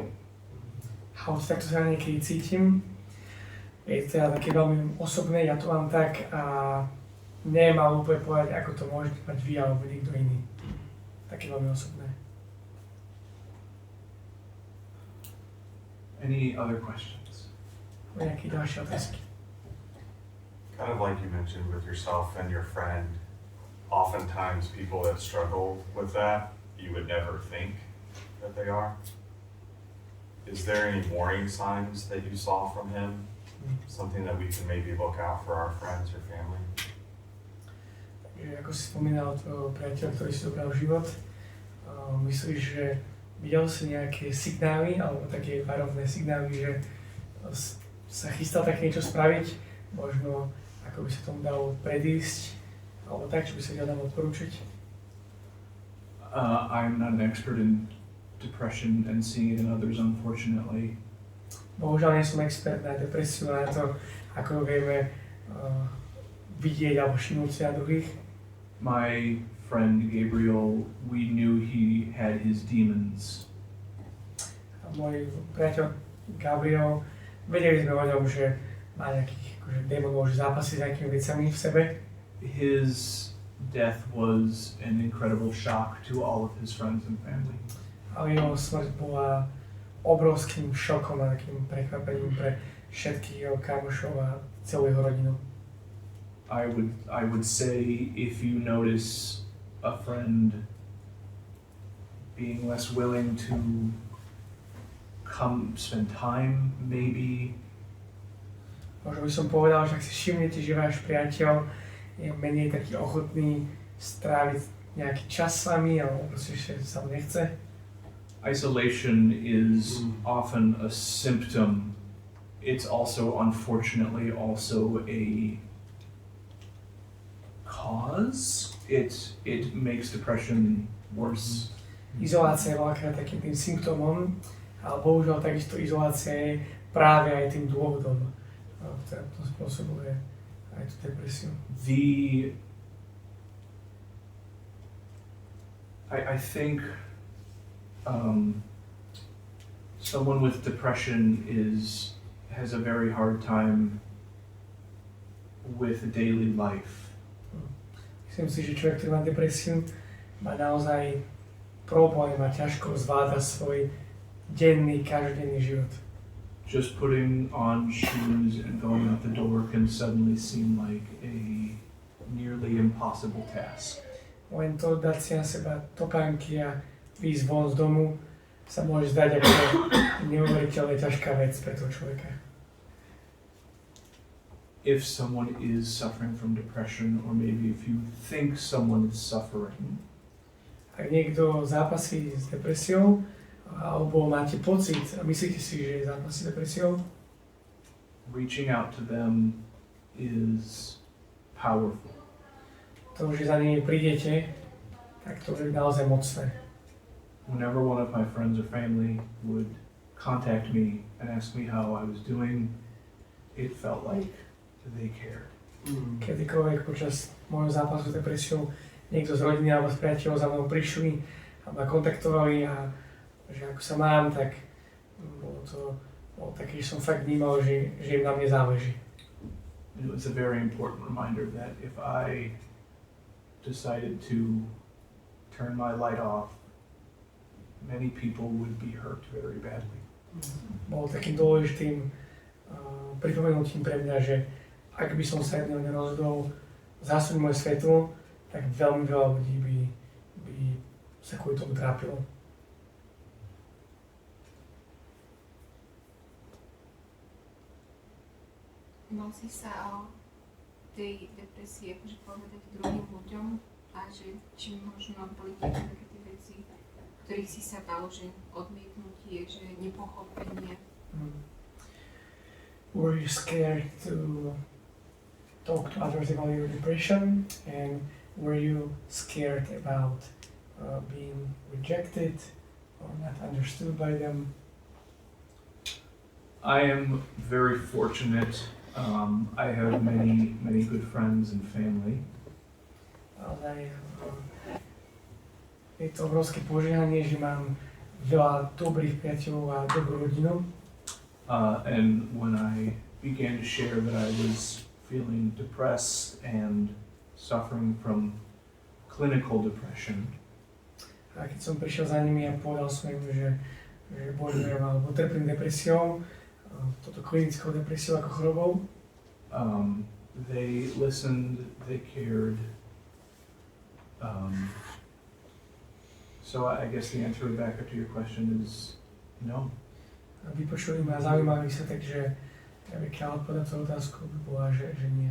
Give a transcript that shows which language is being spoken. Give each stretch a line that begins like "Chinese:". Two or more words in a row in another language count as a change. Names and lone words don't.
Slovak: Takto sa niekedy cítim. Je to teda také veľmi osobné, ja to mám tak a neviem ale úplne povedať, ako to môžete mať vy alebo niekto iný. Také veľmi osobné.
English: Any other questions?
Slovak: Nejaké ďalšie otázky?
English: Kind of like you mentioned with yourself and your friend, oftentimes people that struggle with that, you would never think that they are. Is there any warning signs that you saw from him? Something that we can maybe look out for our friends or family?
Slovak: Ako si spomínal tvojho priateľa, ktorý si zobral život, myslíš, že videl si nejaké signály, alebo také varovné signály, že sa chystal také niečo spraviť, možno ako by sa tomu dalo predísť, alebo tak, čo by sa dalo nám odporúčiť?
English: I'm not an expert in depression and seeing it in others, unfortunately.
Slovak: Bohužiaľ nie som expert na depresiu, na to, ako ju vieme vidieť alebo všimnúť si na druhých.
English: My friend Gabriel, we knew he had his demons.
Slovak: A môj priateľ Gabriel, vedeli sme o ňom, že má nejakých akože démonov, že zápasí s nejakými vecami v sebe.
English: His death was an incredible shock to all of his friends and family.
Slovak: Ale jeho smrť bola obrovským šokom a takým prekvapením pre všetkých jeho kamošov a celú jeho rodinu.
English: I would say if you notice a friend being less willing to come spend time, maybe
Slovak: Možno by som povedal, že ak si všimnete, že váš priateľ je menej taký ochotný stráviť nejaký čas s vami, alebo proste, že sa mu nechce.
English: isolation is often a symptom. It's also, unfortunately, also a cause. It makes depression worse.
Slovak: Izolácia je veľakrát takým tým symptómom, ale bohužiaľ takisto izolácia je práve aj tým dôvodom, ktorý to spôsobuje aj tú depresiu.
English: I think someone with depression has a very hard time with daily life.
Slovak: Myslím si, že človek, ktorý má depresiu, má naozaj problém a ťažko zvláda svoj denný, každodenný život.
English: Just putting on shoes and going out the door can suddenly seem like a nearly impossible task.
Slovak: Len to dať si na seba topánky a výjsť von z domu sa môže zdať ako neuveriteľne ťažká vec pre toho človeka.
English: If someone is suffering from depression, or maybe if you think someone is suffering,
Slovak: Ak niekto zápasí s depresiou, alebo máte pocit a myslíte si, že zápasí s depresiou,
English: reaching out to them is powerful.
Slovak: to, že za nimi prídete, tak to je naozaj mocné.
English: Whenever one of my friends or family would contact me and ask me how I was doing, it felt like they cared.
Slovak: Kedykoľvek počas môjho zápasu s depresiou niekto z rodiny alebo z priateľov za mnou prišli a ma kontaktovali a že ako sa mám, tak bolo také, že som fakt vnímal, že im na mne záleží.
English: And it was a very important reminder that if I decided to turn my light off, many people would be hurt very badly.
Slovak: Bol takým dôležitým pripomenutím pre mňa, že ak by som sa jedného nerozhodol zasúť moje svetlo, tak veľmi veľa ľudí by sa kvôli tomu trápilo. Mal si sa o tej depresii akože povedať druhým ľuďom a že či možno boli nejaké také tie veci, ktorých si sa bal, že odmietnutie, že nepochopenie.
English: Were you scared to talk to others about your depression, and were you scared about being rejected or not understood by them? I am very fortunate. I have many good friends and family.
Slovak: Ale je to obrovské požehnanie, že mám veľa dobrých priateľov a dobrú rodinu.
English: And when I began to share that I was feeling depressed and suffering from clinical depression,
Slovak: A keď som prišiel za nimi a povedal som im, že bojujem alebo trpím depresiou, toto klinickou depresiou ako chorobou,
English: they listened, they cared. So I guess the answer back to your question is no.
Slovak: a vypočuli ma a zaujímali sa, takže taká odpoveď na tú otázku by bola, že nie.